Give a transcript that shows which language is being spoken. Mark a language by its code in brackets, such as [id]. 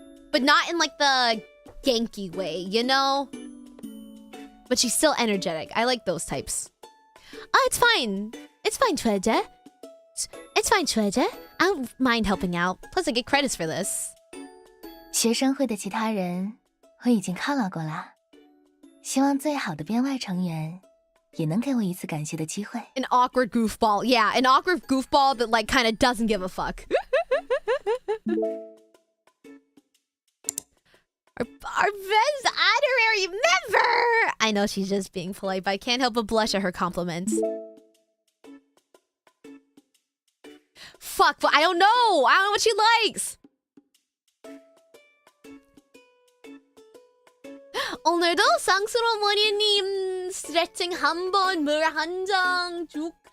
[en] But not in like the Genki way, you know? But she's still energetic. I like those types. Oh, it's fine. It's fine, Chueje. It's fine, Chueje. I don't mind helping out. Plus, I get credits for this. [zh] 学生会的其他人我已经犒劳过了，希望最好的编外成员也能给我一次感谢的机会。 [en] An awkward goofball. Yeah, an awkward goofball that like kind of doesn't give a fuck. Our best honorary member! I know she's just being polite, but I can't help but blush at her compliments. Fuck, but I don't know! I don't know what she likes! 오늘도 쌍스러운 머리님 스트레칭 한번 물 한 장 쭉.